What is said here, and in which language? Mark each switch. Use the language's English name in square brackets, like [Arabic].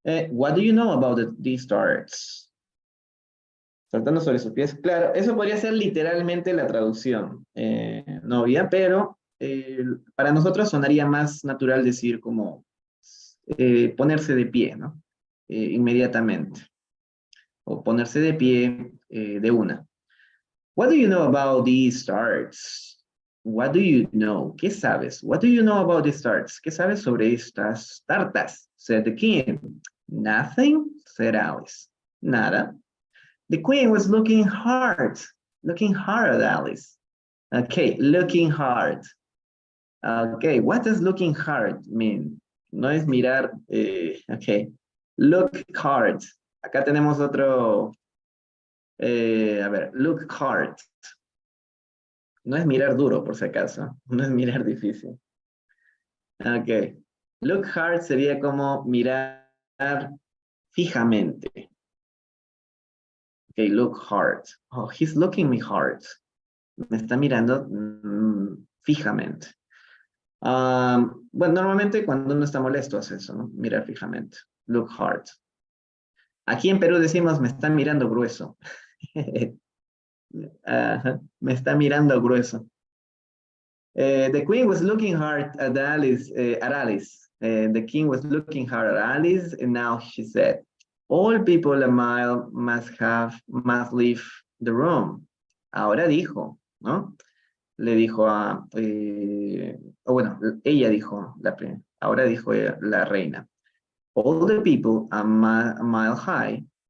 [English] What do you know about these starts? [Spanish] Saltando sobre sus pies. Claro, eso podría ser literalmente la traducción novia, pero para nosotros sonaría más natural decir como ponerse de pie, ¿no? Inmediatamente. O ponerse de pie de una. [English] What do you know about these stars? What do you know? [Spanish] ¿Qué sabes? [English] What do you know about these stars? [Spanish] ¿Qué sabes sobre estas tartas? [English] Said the king. Nothing, said Alice. Nada. The queen was looking hard at Alice. Okay, looking hard. Okay, what does looking hard mean? [Spanish] No es mirar, okay. Look hard. Acá tenemos otro, a ver, look hard. No es mirar duro, por si acaso. No es mirar difícil. Ok. Look hard sería como mirar fijamente. Ok, look hard. [English] Oh, he's looking me hard. [Spanish] Me está mirando fijamente. Bueno, normalmente cuando uno está molesto hace eso, ¿no? Mirar fijamente. Look hard. Aquí en Perú decimos, me está mirando grueso. Me está mirando grueso. [English] The queen was looking hard at Alice. The king was looking hard at Alice, and now she said, "All people a mile must leave the room." [Spanish] Ahora dijo, ¿no? Le dijo a, bueno, ella dijo, ahora dijo la reina. [English] All the people a mile high.